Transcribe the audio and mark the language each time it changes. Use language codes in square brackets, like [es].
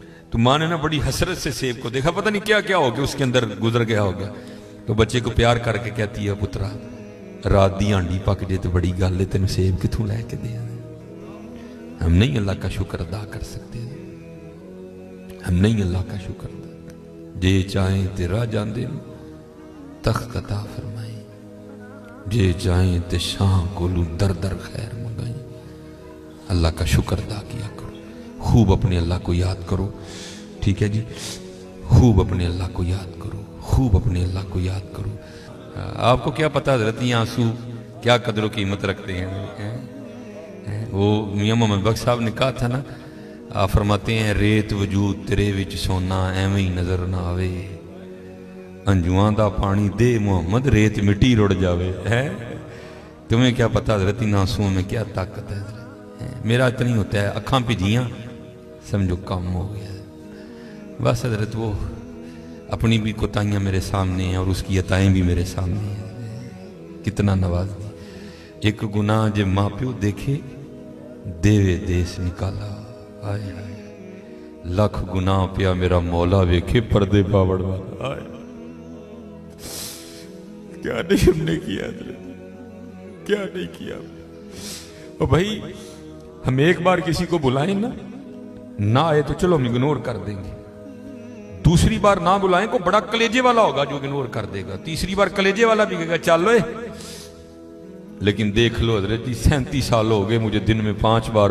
[ur] تو ماں نے نا بڑی حسرت سے سیب کو دیکھا, پتہ نہیں کیا کیا ہو گیا اس کے اندر گزر گیا ہوگا. تو بچے کو پیار کر کے کہتی ہے [pa] پترا رات دی ہانڈی پک جائے تو بڑی گل ہے, تینوں سیب کتوں لے کے دیا. [ur] ہم نہیں اللہ کا شکر ادا کر سکتے, ہم نہیں اللہ کا شکر ادا. [pa] جے چاہیں تے راہ جاندے تخت عطا فرمائیں, جے چاہیں تے شاہ کولو در در خیر منگائیں. [ur] اللہ کا شکر ادا کیا کرو, خوب اپنے اللہ کو یاد کرو, ٹھیک ہے جی, خوب اپنے اللہ کو یاد کرو, خوب اپنے اللہ کو یاد کرو. آپ کو کیا پتا حضرت یہ آنسو کیا قدر و قیمت رکھتے ہیں. وہ میاں محمد بخش صاحب نے کہا تھا نا, آپ فرماتے ہیں [pa] ریت وجود تیرے وچ سونا ایویں ہی نظر نہ آوے, انجواں دا پانی دے محمد ریت مٹی رڑ جاوے. [ur] تمہیں کیا پتا حضرت ان آنسوؤں میں کیا طاقت ہے. میرا اتنا ہی ہوتا ہے, [pa] اکھاں بھیجیاں سمجھو کام ہو گیا. [ur] بس حضرت وہ اپنی بھی کوتاہیاں میرے سامنے ہیں اور اس کی عطائیں بھی میرے سامنے ہیں. [pa] کتنا نواز دی. ایک گناہ جب ماں پیو دیکھے دیوے دیس نکالا, آئے آئے لاکھ گناہ پیا میرا مولا ویکھے پردے پاوڑ والا. [ur] آئے کیا نہیں ہم نے کیا حضرت, کیا نہیں کیا. اور بھائی ہم ایک بار کسی کو بلائیں نا, نہ آئے تو چلو ہم اگنور کر دیں گے. دوسری بار نہ بلائیں کو بڑا کلیجے والا ہوگا جو اگنور کر دے گا. تیسری بار کلیجے والا بھی کہے گا چل لو. لیکن دیکھ لو حضرت جی 37 سال ہو گئے مجھے دن میں 5 بار